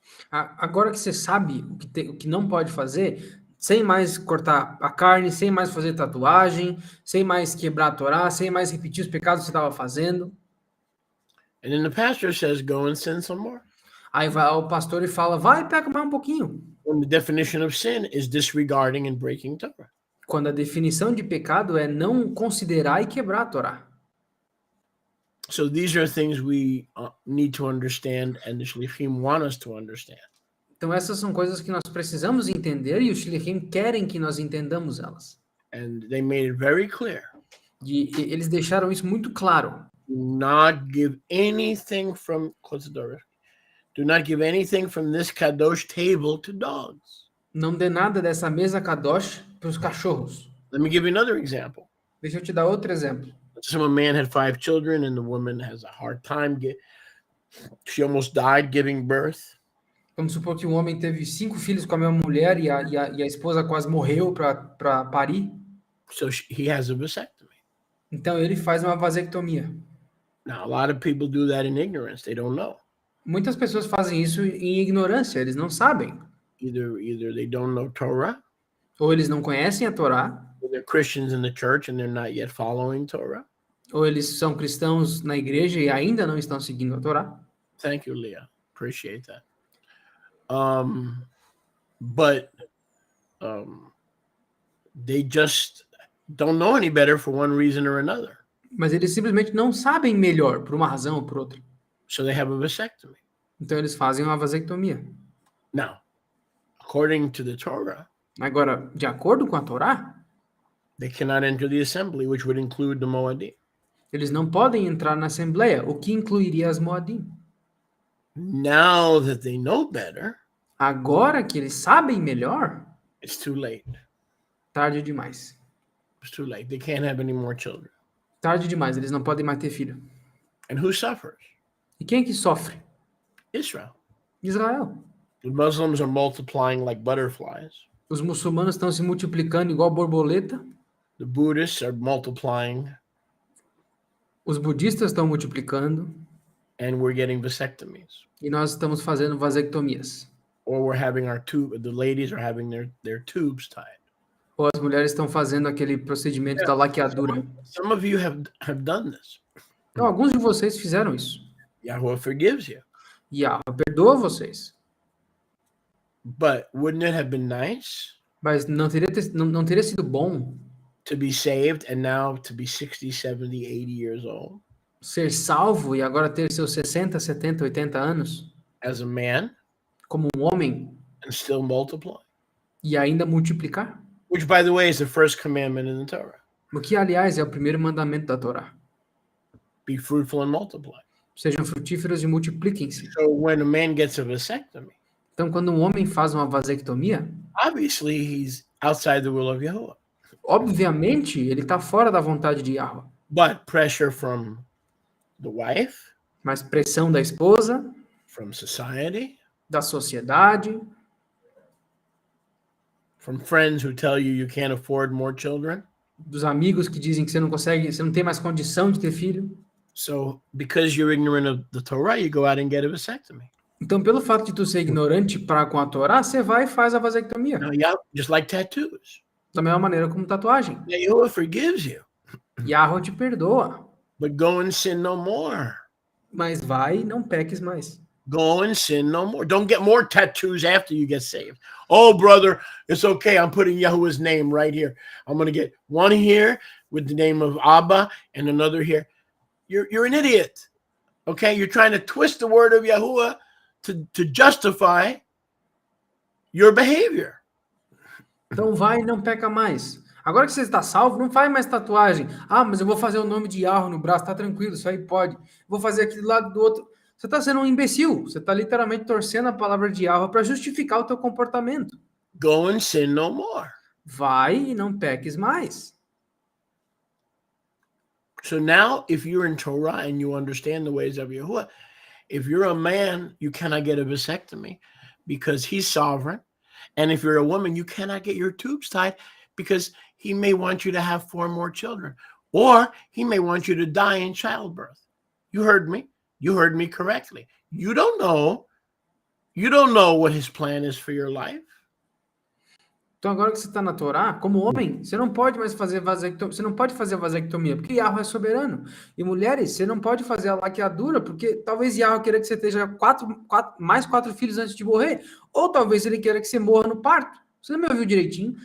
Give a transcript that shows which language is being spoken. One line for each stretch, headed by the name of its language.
Portuguese: Agora que você sabe o que não pode fazer, sem mais cortar a carne, sem mais fazer tatuagem, sem mais quebrar a Torá, sem mais repetir os pecados que você estava fazendo.
English: And then the pastor says, go and sin some more.
Portuguese: Aí vai o pastor e fala, vai e pega mais um pouquinho.
English: When the definition of sin is disregarding and breaking Torah.
Portuguese: Quando a definição de pecado é não considerar e quebrar a Torá.
English: So these are things we need to understand, and the Shlichim want us to understand.
Portuguese: Então essas são coisas que nós precisamos entender e os Shlichim querem que nós entendamos elas.
English: And they made it very clear.
Portuguese: E eles deixaram isso muito claro.
English: Do not give anything from do not give anything from this kadosh table to dogs.
Portuguese: Não dê nada dessa mesa kadosh para os cachorros.
English: Let me give you another example.
Portuguese: Deixa eu te dar outro exemplo.
English: Some man had 5 children, and the woman has a hard time. She almost died giving birth.
Portuguese: Vamos supor que um homem teve 5 filhos com a mesma mulher e a esposa quase morreu para parir.
English: So he has a vasectomy.
Portuguese: Então ele faz uma vasectomia.
English: Now, a lot of people do that in ignorance. They don't know.
Portuguese: Muitas pessoas fazem isso em ignorância, eles não sabem.
English: Either they don't know Torah,
Portuguese: Ou eles não conhecem a Torá,
English: or they're Christians in the church and they're not yet following Torah.
Portuguese: ou eles são cristãos na igreja e ainda não estão seguindo a Torá.
English: Thank you, Leah. Appreciate that. But they just don't know any better for one reason or another.
Portuguese: Mas eles simplesmente não sabem melhor, por uma razão ou por outra.
English: So they have a vasectomy.
Portuguese: Então eles fazem uma vasectomia.
English: Now, according to the Torah,
Portuguese: Agora, de acordo com a Torá,
English: they cannot enter the assembly, which would include the Moadim.
Portuguese: eles não podem entrar na Assembleia, o que incluiria as Moadim.
English: Now that they know better,
Portuguese: Agora que eles sabem melhor,
English: it's too late.
Portuguese: Tarde demais.
English: It's too late. They can't have any more children.
Portuguese: Tarde demais, eles não podem mais ter filho.
English: And who suffers?
Portuguese: E quem é que sofre?
English: Israel.
Portuguese: Israel.
English: The Muslims are multiplying like butterflies.
Portuguese: Os muçulmanos estão se multiplicando igual borboleta.
English: The Buddhists are multiplying.
Portuguese: Os budistas estão multiplicando.
English: And we're getting vasectomies.
Portuguese: E nós estamos fazendo vasectomias.
English: Or we're having the ladies are having their tubes tied.
Portuguese: Ou as mulheres estão fazendo aquele procedimento da laqueadura.
English: Some of you have done this.
Portuguese: Então, alguns de vocês fizeram isso.
English: Yahweh forgives you.
Portuguese: Yahweh perdoa vocês.
English: But wouldn't it have been nice?
Portuguese: Mas não teria sido bom
English: to be saved and now to be 60, 70, 80 years old?
Portuguese: Ser salvo e agora ter seus 60, 70, 80 anos?
English: As a man?
Portuguese: Como um homem?
English: And still multiply?
Portuguese: E ainda multiplicar?
English: Which, by the way, is the first commandment in the Torah.
Portuguese: O que, aliás, é o primeiro mandamento da Torá.
English: Be fruitful and multiply.
Portuguese: Sejam frutíferos e multipliquem-se.
English: So when a man gets a vasectomy,
Portuguese: então, quando um homem faz uma vasectomia,
English: obviously he's outside the will of Yahuwah.
Portuguese: Obviamente, ele está fora da vontade de Yahweh.
English: But pressure from the wife,
Portuguese: mas pressão da esposa,
English: from society,
Portuguese: da sociedade,
English: from friends who tell you can't afford more children,
Portuguese: dos amigos que dizem que você não tem mais condição de ter filho.
English: So, because you're ignorant of the Torah, you go out and get a vasectomy.
Portuguese: Então, pelo fato de tu ser ignorante com a Torá, você vai e faz a vasectomia.
English: Now, yeah, just like tattoos.
Portuguese: Da mesma maneira como tatuagem.
English: Yahuwah forgives you.
Portuguese: Yahweh te perdoa.
English: But go and sin no more.
Portuguese: Mas vai e não peques mais.
English: Go and sin no more. Don't get more tattoos after you get saved. Oh, brother, it's okay. I'm putting Yahuwah's name right here. I'm going to get one here with the name of Abba and another here. You're an idiot. Okay? You're trying to twist the word of Yahuwah to justify your behavior.
Portuguese: Então vai e não peca mais. Agora que você está salvo, não faz mais tatuagem. Ah, mas eu vou fazer o nome de Yahweh no braço, tá tranquilo, isso aí pode. Vou fazer aqui do lado do outro. Você está sendo um imbecil. Você está literalmente torcendo a palavra de Yahweh para justificar o teu comportamento.
English: Go and sin no more.
Portuguese: Vai e não peques mais.
English: So now, if you're in Torah and you understand the ways of Yahuwah, if you're a man, you cannot get a vasectomy because he's sovereign. And if you're a woman, you cannot get your tubes tied because he may want you to have 4 more children. Or he may want you to die in childbirth. You heard me. You heard me correctly. You don't know what his plan is for your life.
Portuguese: Então agora que você está na Torá, como homem, você não pode mais fazer vasectomia. Você não pode fazer vasectomia, porque Yahweh é soberano. E mulheres, você não pode fazer a laqueadura, porque talvez Yahweh queira que você tenha mais 4 filhos antes de morrer. Ou talvez ele queira que você morra no parto. Você não me ouviu direitinho?